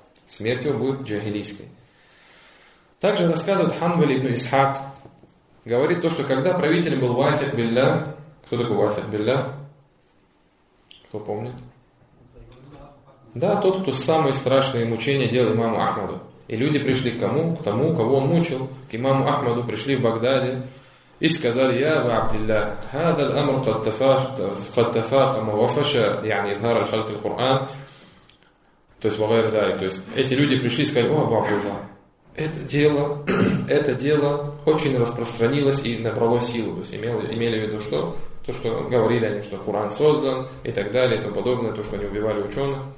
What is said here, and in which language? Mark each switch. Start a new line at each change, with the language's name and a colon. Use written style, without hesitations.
Russian: Смерть его будет джахилийской. Также рассказывает Ханбаль ибн Исхак, говорит то, что когда правитель был вафик биллях, Кто такой Вафид Билля? Кто помнит? Да, тот, кто самые страшные мучения делал имаму Ахмаду. И люди пришли к кому? К тому, кого он мучил. К имаму Ахмаду пришли в Багдаде. И сказали,
Arabic: я ва Абдилля, هذا الامر قد تفاقم وفشى يعني ظهر الخلق القران.
Russian: То есть
Arabic: وغير ذلك.
Russian: То есть эти люди пришли и сказали, о, Абу Абдулла, это дело очень распространилось и набрало силу. То есть имели в виду что? То, что говорили они, что Куран создан и так далее, и тому подобное, то, что они убивали ученых.